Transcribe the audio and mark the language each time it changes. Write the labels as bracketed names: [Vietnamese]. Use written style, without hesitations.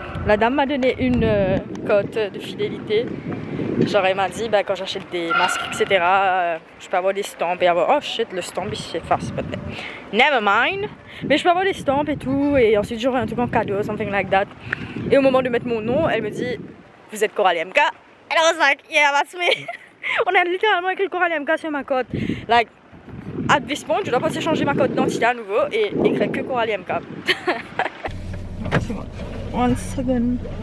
[French] La dame m'a donné une cote de fidélité. Genre elle m'a dit bah, quand j'achète des masques etc je peux avoir des stamps et avoir [English] oh shit [French] le stamp il s'efface peut-être. [English] Never mind. [French] Mais je peux avoir des stamps et tout et ensuite j'aurai un truc en cadeau [English] something like that. [French] Et au moment de mettre mon nom elle me dit vous êtes Coralie MK. [English] And I was like yeah that's me. [French] On a littéralement écrit Coralie MK sur ma cote. [English] Like at this point [French] je dois passer changer ma code d'identité à nouveau et écrire que Coralie MK. [English] One second.